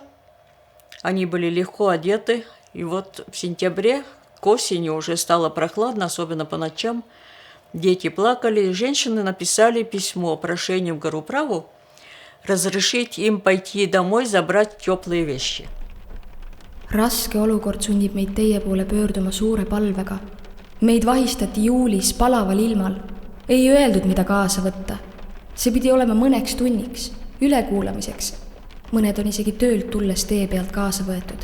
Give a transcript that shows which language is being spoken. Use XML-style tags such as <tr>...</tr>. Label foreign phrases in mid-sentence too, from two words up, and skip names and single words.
<ru>Они были легко одеты. И вот в сентябре, к осени уже стало прохладно, особенно по ночам. Дети плакали. Женщины написали письмо, прошение в Горуправу, разрешить им пойти домой, забрать теплые вещи.</ru> <et>Raske olukord sunnib meid teie poole pöörduma suure palvega. Meid vahistati juulis palaval ilmal. Ei öeldud, mida kaasa võtta. See pidi olema mõneks tunniks, ülekuulamiseks. Mõned on isegi töölt tulles tee pealt kaasa võetud.</et>